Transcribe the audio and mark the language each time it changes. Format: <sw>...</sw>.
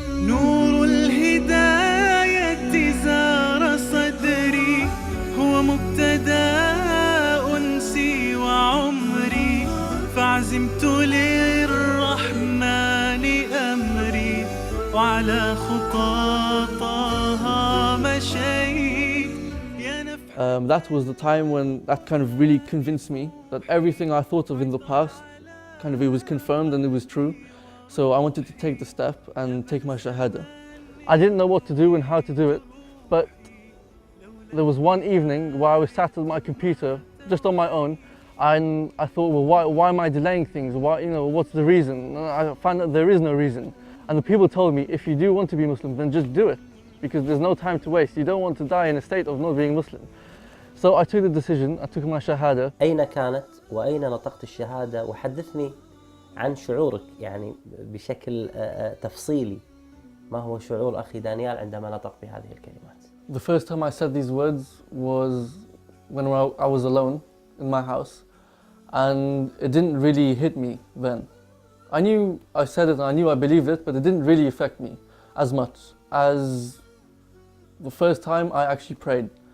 <ar>نور الهداية زار صدري، هو مبتدأ أنسي وعمري، فعزمت للرحمن أمري وعلى خطاطها مشيت يا نفح.</ar> <en>That was the time when that kind of really convinced me that everything I thought of in the past, kind of it was confirmed and it was true. So I wanted to take the step and take my shahada. I didn't know what to do and how to do it, but there was one evening where I was sat at my computer just on my own, and I thought, well, why am I delaying things? Why, what's the reason? And I found that there is no reason. And the people told me, if you do want to be Muslim, then just do it, because there's no time to waste. You don't want to die in a state of not being Muslim. So I took the decision, I took my shahada.</en> <ar>أين كانت وأين نطقت الشهادة؟ وحدثني عن شعورك يعني بشكل تفصيلي. ما هو شعور أخي دانيال عندما نطق بهذه الكلمات؟</ar> <en>The first time I said these words was when I was alone in my house, and it didn't really hit me then. I knew I said it and I knew I believed it, but it didn't really affect me as much as the first time I actually prayed.</en>